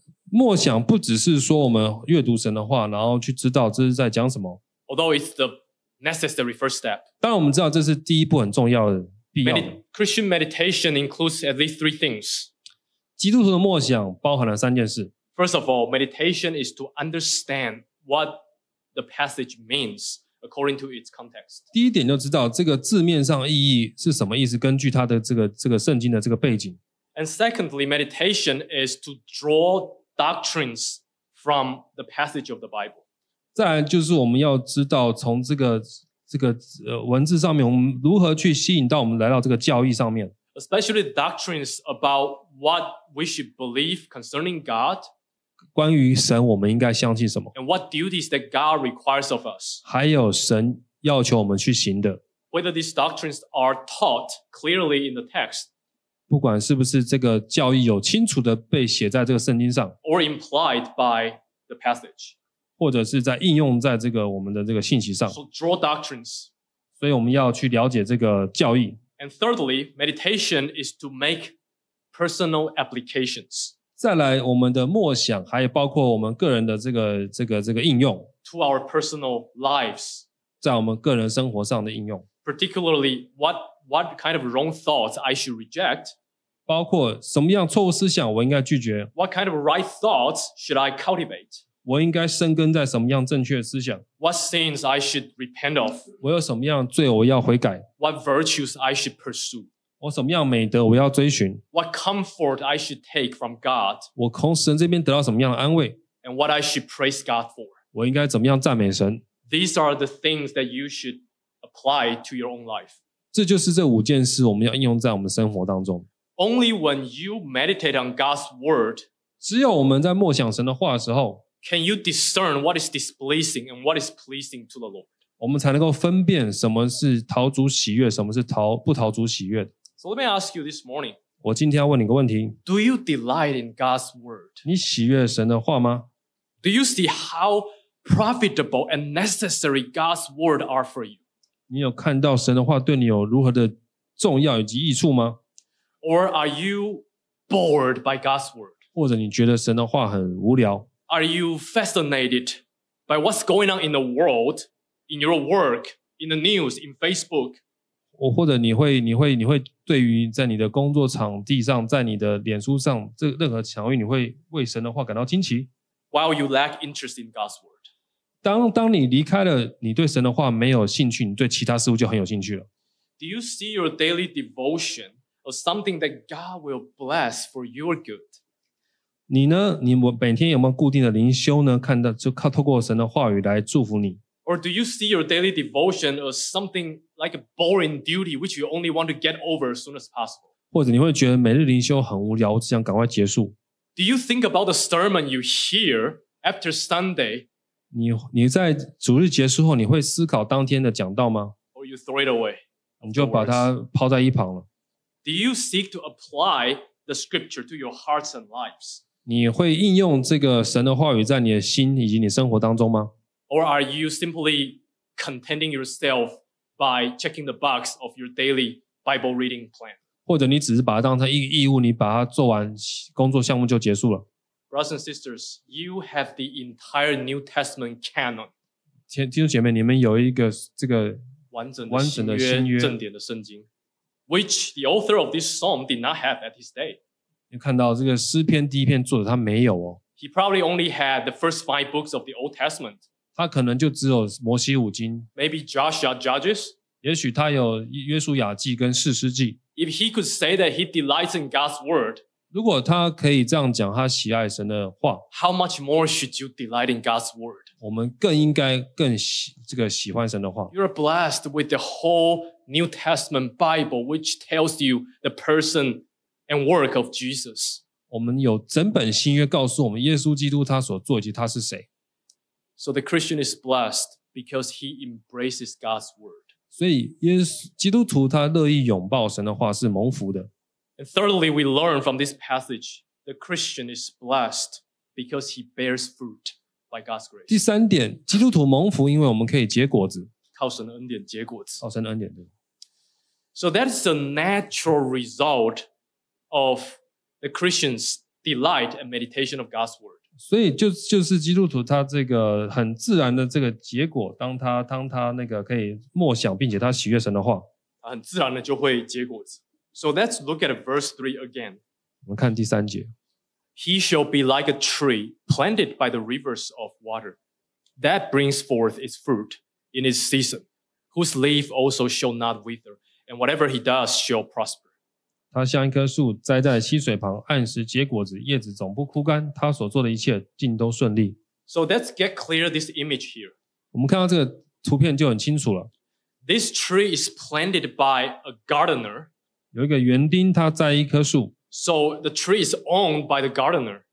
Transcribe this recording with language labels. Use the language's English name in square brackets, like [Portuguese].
[Chinese] 默想不只是说我们阅读神的话然后去知道这是在讲什么 [English] Although it's the necessary first step [Chinese] 当然我们知道这是第一步很重要的 [English] Christian meditation includes at least three things. [Chinese] 基督徒的默想包含了三件事。 [English] First of all, meditation is to understand what the passage means according to its context. [Chinese] 第一点就知道这个字面上意义是什么意思，根据它的这个圣经的这个背景。 [English] And secondly, meditation is to draw doctrines from the passage of the Bible. [Chinese] 再来就是我们要知道从这个文字上面我们如何去吸引到我们来到这个教义上面 [English] Especially doctrines about what we should believe concerning God [Chinese] 关于神我们应该相信什么 [English] And what duties that God requires of us [Chinese] 还有神要求我们去行的 [English] Whether these doctrines are taught clearly in the text [Chinese] 不管是不是这个教义有清楚的被写在这个圣经上 [English] Or implied by the passage [Chinese] 或者是在应用在这个我们的这个信息上。 [English] So draw doctrines. [Chinese] 所以我们要去了解这个教义。 [English] And thirdly, meditation is to make personal applications. [Chinese] 再来我们的默想还包括我们个人的这个应用。 [English] To our personal lives. [Chinese] 在我们个人生活上的应用。 [English] Particularly, what kind of wrong thoughts I should reject. [Chinese] 包括什么样错误思想我应该拒绝。 [English] What kind of right thoughts should I cultivate? [Chinese] 我应该生根在什么样正确的思想 [English] What sins I should repent of [Chinese] 我有什么样的罪我要悔改 [English] What virtues I should pursue [Chinese] 我什么样美德我要追寻 [English] What comfort I should take from God [Chinese] 我从神这边得到什么样的安慰 [English] And what I should praise God for [Chinese] 我应该怎么样赞美神 [English] These are the things that you should apply to your own life [Chinese] 这就是这五件事我们要应用在我们生活当中 [English] Only when you meditate on God's word [Chinese] 只有我们在默想神的话的时候 [English] Can you discern what is displeasing and what is pleasing to the Lord? [Chinese] 我们才能够分辨什么是讨主喜悦，什么是不讨主喜悦。 [English] So let me ask you this morning. [Chinese] 我今天要问你一个问题。 [English] Do you delight in God's word? [Chinese] 你喜悦神的话吗？ [English] Do you see how profitable and necessary God's word are for you? [Chinese] 你有看到神的话对你有如何的重要以及益处吗？ [English] Or are you bored by God's word? [Chinese] 或者你觉得神的话很无聊？ [English] Are you fascinated by what's going on in the world, in your work, in the news, in Facebook? [Chinese] 或者你会对于在你的工作场地上，在你的脸书上，这任何场域，你会为神的话感到惊奇。 [English] While you lack interest in God's word, [Chinese] 当你离开了，你对神的话没有兴趣，你对其他事物就很有兴趣了。 [English] Do you see your daily devotion as something that God will bless for your good? [Chinese] 你呢？你每天有没有固定的灵修呢？看到就靠透过神的话语来祝福你。 [English] Or do you see your daily devotion as something like a boring duty which you only want to get over as soon as possible? [Chinese] 或者你会觉得每日灵修很无聊，只想赶快结束。 [English] Do you think about the sermon you hear after Sunday? [Chinese] 你在主日结束后，你会思考当天的讲道吗？ [English] Or you throw it away? [Chinese] 你就把它抛在一旁了。 [English] Do you seek to apply the scripture to your hearts and lives? [Chinese] 你会应用这个神的话语在你的心以及你生活当中吗？ [English] Or are you simply contenting yourself by checking the box of your daily Bible reading plan? [Chinese] 或者你只是把它当成一个义务，你把它做完工作项目就结束了。 [English] Brothers and sisters, you have the entire New Testament canon. [Chinese] 弟兄姐妹，你们有一个这个完整的新约正典的圣经 [English] ，which the author of this psalm did not have at his day. [Chinese] 你看到这个诗篇第一篇作者他没有哦。 [English] He probably only had the first five books of the Old Testament. [Chinese] 他可能就只有摩西五经 [English] ，Maybe Joshua Judges， [Chinese] 也许他有约书亚记跟士师记。 [English] If he could say that he delights in God's word， [Chinese] 如果他可以这样讲，他喜爱神的话 [English] ，How much more should you delight in God's word？ [Chinese] 我们更应该更喜欢神的话。 [English] You're blessed with the whole New Testament Bible, which tells you the person and work of Jesus。 [Chinese] 我们有整本新约告诉我们耶稣基督他所做以及他是谁。 [English] So the Christian is blessed because he embraces God's word. [Chinese] 所以耶稣基督徒他乐意拥抱神的话是蒙福的。 [English] And thirdly, we learn from this passage, the Christian is blessed because he bears fruit by God's grace. [Chinese] 第三点，基督徒蒙福因为我们可以结果子。靠神的恩典结果子。靠神的恩典。 [English] So that is the natural result of the Christian's delight and meditation of God's word. [Chinese] 所以就是基督徒他这个很自然的这个结果，当他那个可以默想并且他喜悦神的话，很自然的就会结果子。 [English] So let's look at verse 3 again. [Chinese] 我们看第三节。 [English] He shall be like a tree planted by the rivers of water that brings forth its fruit in its season, whose leaf also shall not wither, and whatever he does shall prosper. [Chinese] 他像一棵树栽在溪水旁，按时结果子，叶子总不枯干。他所做的一切尽都顺利。 [English] So let's get clear this image here. [Chinese] 我们看到这个图片就很清楚了。 [English] This tree is planted by a gardener. [Chinese] 有一个园丁，他栽一棵树。 [English] So the tree is owned by the gardener.